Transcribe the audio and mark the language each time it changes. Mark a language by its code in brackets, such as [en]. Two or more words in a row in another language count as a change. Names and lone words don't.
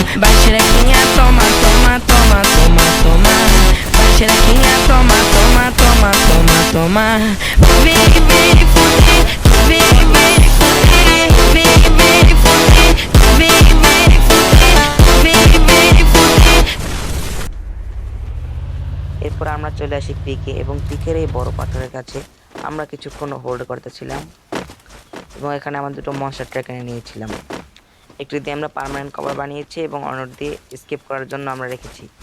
[pt] Vai xerequinha, toma, toma, toma, toma, toma. Vai xerequinha, toma, toma, toma, toma, toma. Vem, vem fuder, vem, vem fuder, vem, vem fuder, vem, vem fuder, vem, vem fuder. [bn] এরপর আমরা চলে আসি পিকে, এবং পিকের এই বড় পাথরের কাছে আমরা কিছুক্ষণ হোল্ড করতেছিলাম, এবং এখানে আমরা দুটো [en] monster truck [bn] এনে নিয়েছিলাম। একটি দিয়ে আমরা [en] permanent cover [bn] বানিয়েছি এবং অন্যটি দিয়ে স্কেপ করার জন্য আমরা রেখেছি।